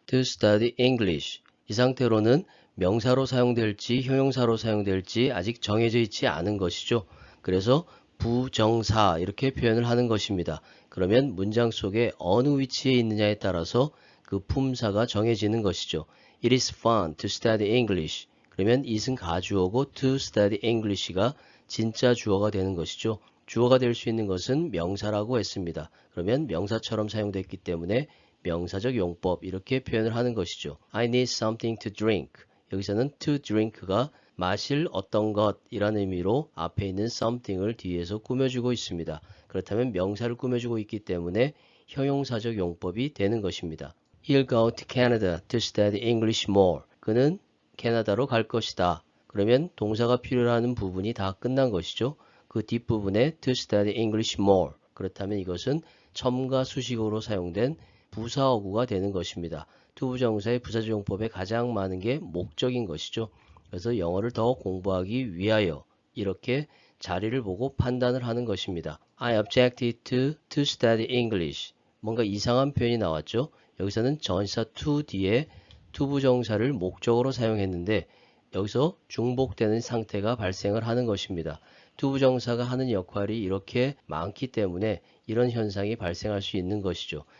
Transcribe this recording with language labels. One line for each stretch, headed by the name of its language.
English: To study English.
Korean: 이 상태로는 명사로 사용될지 형용사로 사용될지 아직 정해져 있지 않은 것이죠. 그래서 부정사 이렇게 표현을 하는 것입니다. 그러면 문장 속에 어느 위치에 있느냐에 따라서 그 품사가 정해지는 것이죠.
English: It is fun to study English.
Korean: 그러면 it은 가주어고
English: to study English
Korean: 가 진짜 주어가 되는 것이죠. 주어가 될 수 있는 것은 명사라고 했습니다. 그러면 명사처럼 사용됐기 때문에 명사적 용법 이렇게 표현을 하는 것이죠.
English: I need something to drink.
Korean: 여기서는
English: to drink
Korean: 가 마실 어떤 것이라는 의미로 앞에 있는 something을 뒤에서 꾸며주고 있습니다. 그렇다면 명사를 꾸며주고 있기 때문에 형용사적 용법이 되는 것입니다.
English: He'll go to Canada to study English more.
Korean: 그는 캐나다로 갈 것이다. 그러면 동사가 필요로 하는 부분이 다 끝난 것이죠. 그 뒷부분에
English: to study English more.
Korean: 그렇다면 이것은 첨가 수식어로 사용된 부사어구가 되는 것입니다. 투부정사의 부사적용법에 가장 많은 게 목적인 것이죠. 그래서 영어를 더 공부하기 위하여 이렇게 자리를 보고 판단을 하는 것입니다.
English: I objected to study English.
Korean: 뭔가 이상한 표현이 나왔죠. 여기서는 전치사 to 뒤에 투부정사를 목적으로 사용했는데 여기서 중복되는 상태가 발생을 하는 것입니다. 투부정사가 하는 역할이 이렇게 많기 때문에 이런 현상이 발생할 수 있는 것이죠.